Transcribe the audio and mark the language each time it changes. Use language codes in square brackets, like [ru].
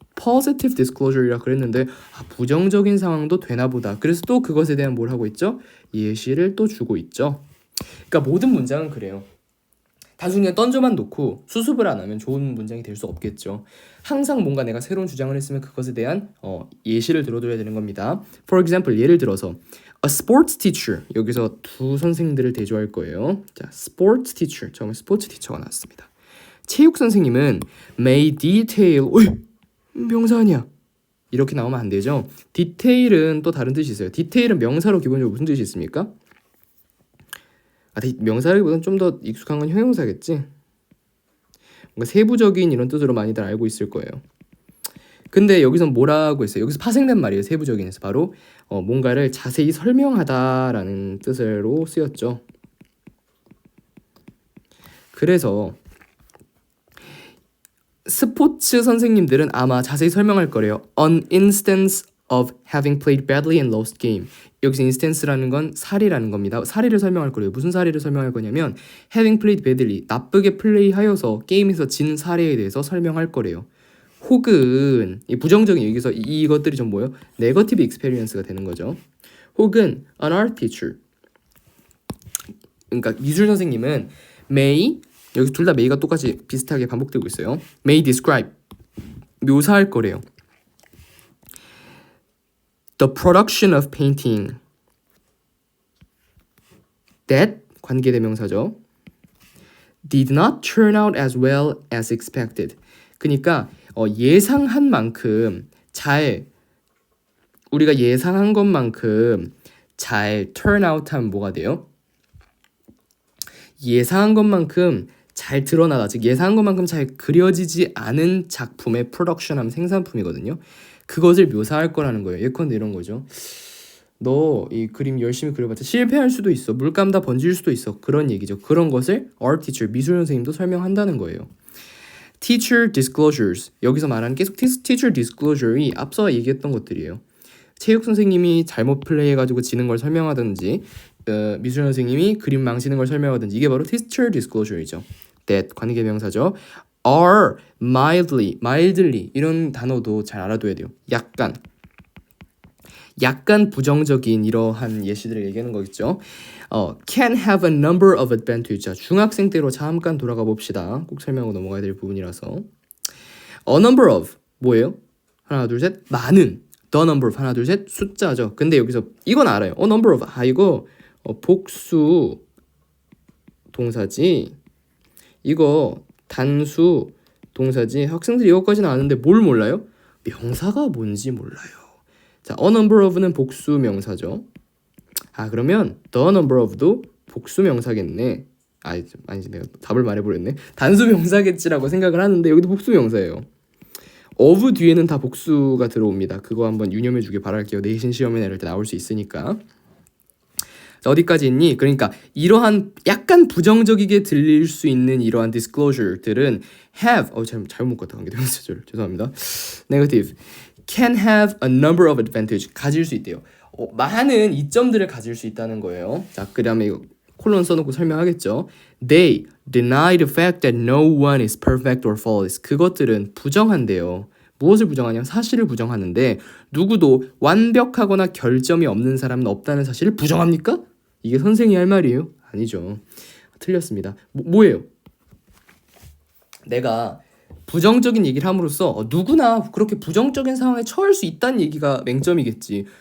[ko] positive disclosure이라 그랬는데 부정적인 상황도 되나 보다. 그래서 또 그것에 대한 뭘 하고 있죠? 예시를 또 주고 있죠. 그러니까 모든 문장은 그래요. 단순히 그냥 던져만 놓고 수습을 안 하면 좋은 문장이 될 수 없겠죠. 항상 뭔가 내가 새로운 주장을 했으면 그것에 대한 예시를 들어줘야 되는 겁니다. [en] For example, [ko] 예를 들어서 [en] A sports teacher. [ko] 여기서 두 선생님들을 대조할 거예요. [en] 자, sports teacher. [ko] 처음에 스포츠 티처가 나왔습니다. 체육 선생님은 may detail. 명사 아니야. 이렇게 나오면 안 되죠. detail은 또 다른 뜻이 있어요. detail은 명사로 기본적으로 무슨 뜻이 있습니까? 명사라기보다는 좀 더 익숙한 건 형용사겠지. 뭔가 세부적인 이런 뜻으로 많이들 알고 있을 거예요. 근데 여기서 뭐라고 했어요? 여기서 파생된 말이에요. 세부적인에서 바로 뭔가를 자세히 설명하다라는 뜻으로 쓰였죠. 그래서 스포츠 선생님들은 아마 자세히 설명할 거래요. [en] An instance of having played badly and lost game. [ko] 여기서 instance라는 건 사례라는 겁니다. 사례를 설명할 거래요. 무슨 사례를 설명할 거냐면 [en] having played badly, [ko] 나쁘게 플레이하여서 게임에서 진 사례에 대해서 설명할 거래요. 혹은 이 부정적인 여기서 이것들이 좀 뭐예요? 네거티브 익스페리언스가 되는 거죠. [en] 혹은 an art teacher. [ko] 그러니까 미술 선생님은 may, 여기 둘 다 may가 똑같이 비슷하게 반복되고 있어요. [en] may describe, [ko] 묘사할 거래요. [en] The production of painting that [ko] 관계대명사죠. [en] did not turn out as well as expected. [ko] 그러니까 예상한 만큼 잘, 우리가 예상한 것만큼 잘 [en] turn out [ko] 하면 뭐가 돼요? 예상한 것만큼 잘 드러나다, 즉 예상한 것만큼 잘 그려지지 않은 작품의 프로덕션 하면 생산품이거든요. 그것을 묘사할 거라는 거예요. 예컨대 이런 거죠. 너 이 그림 열심히 그려봤자 실패할 수도 있어. 물감 다 번질 수도 있어. 그런 얘기죠. 그런 것을 art teacher, 미술 선생님도 설명한다는 거예요. [en] Teacher disclosures. [ko] 여기서 말하는 계속 teacher disclosure이 앞서 얘기했던 것들이에요. 체육 선생님이 잘못 플레이해가지고 지는 걸 설명하든지 미술 선생님이 그림 망치는 걸 설명하든지 이게 바로 teacher disclosure이죠. that 관계명사죠. [en] are mildly [ko] 이런 단어도 잘 알아둬야 돼요. 약간 부정적인 이러한 예시들을 얘기하는 거겠죠. [en] can have a number of advantages. [ko] 자, 중학생 때로 잠깐 돌아가 봅시다. 꼭 설명하고 넘어가야 될 부분이라서. [en] a number of 뭐예요? [ko] 하나 둘 셋 많은. [en] the number of [ko] 하나 둘 셋 숫자죠. 근데 여기서 이건 알아요. [en] a number of [ko] 이거 복수 동사지. 이거 단수 동사지. 학생들이 이거까지는 아는데 뭘 몰라요? 명사가 뭔지 몰라요. 자, [en] a number of [ko] 는 복수 명사죠. 그러면 [en] the number of [ko] 도 복수 명사겠네. 아니지, 내가 답을 말해버렸네. 단수 명사겠지라고 생각을 하는데 여기도 복수 명사예요. of 뒤에는 다 복수가 들어옵니다. 그거 한번 유념해 주길 바랄게요. 내신 시험이나 이럴 때 나올 수 있으니까. 자, 어디까지 있니? 그러니까 이러한 약간 부정적이게 들릴 수 있는 이러한 disclosure들은 have 잘못 묶었다. 관계대명사절 죄송합니다. [en] negative can have a number of advantage [ko] 가질 수 있대요. 많은 이점들을 가질 수 있다는 거예요. 자, 그다음에 이거 콜론 써놓고 설명하겠죠. [en] They deny the fact that no one is perfect or flawless. [ko] 그것들은 부정한대요. 무엇을 부정하냐면 사실을 부정하는데 누구도 완벽하거나 결점이 없는 사람은 없다는 사실을 부정합니까? 이게 선생이 할 말이에요? 아니죠. 틀렸습니다. 뭐예요? 내가 부정적인 얘기를 함으로써 누구나 그렇게 부정적인 상황에 처할 수 있다는 얘기가 맹점이겠지.